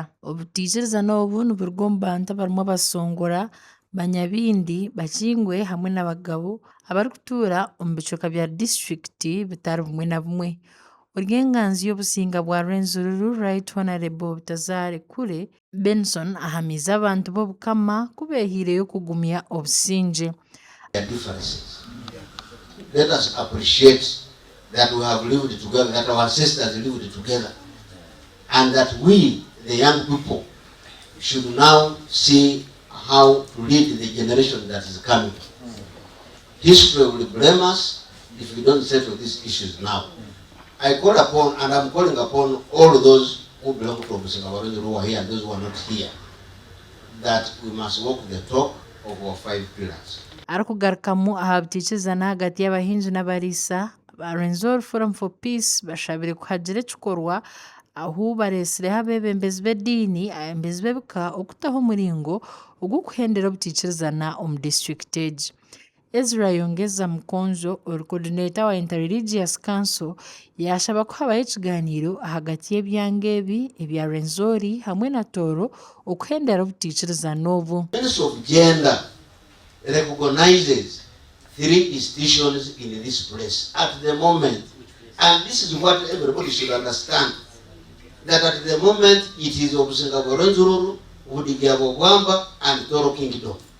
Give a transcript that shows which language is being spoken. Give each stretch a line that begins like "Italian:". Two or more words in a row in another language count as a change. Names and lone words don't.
Nyankole: Obutiikiriza n'obu niburuga omu bantu abarimu abasongora, Banyabindi, Bakingwe hamwe n'abagabo abarikutuura omu bicweka bya disitulikiti bitari bimwe na bimwe. Oryenganzi y'obusinga bwa Rwenzururu Right Honorable Butazaare Kure Benson ahamiize abantu b'Obukama kubeehiireyo kugumya obusingye.
English: Let us appreciate that we have lived together, that our ancestors lived together, and that we, the young people, should now see how to lead the generation that is coming. History will blame us if we don't settle these issues now. I call upon, and I'm calling upon all those who belong to Obusingabaronzi who are here and those who are not here, that we must walk the talk of our 5 pillars.
Nyankole: Arikugarukamu aha butiikiriza hagati y'abahingi n'abariisa ba Rwenzori Forum for Peace bashabire kuhagira ekikorwa ahu bareesireho abebembezi b'ediini, abebembezi b'ebika okutaho omuringo ogw'okuhendera obutiikirizana omu disitulikiti egi. Ezra Yongeza Mukonzo, coordinator wa Interreligious Council, yashaba kuhabaho ekigaaniiro ahagati y'ebyanga ebi ebya Rwenzori hamwe na Tooro okuhendera obutiikirizana obu.
English: Ministry of Gender recognizes 3 institutions in this place at the moment, and this is what everybody should understand, that at the moment it is Obusingabaronzi, Budigya-Bwamba and Tooro Kingdom,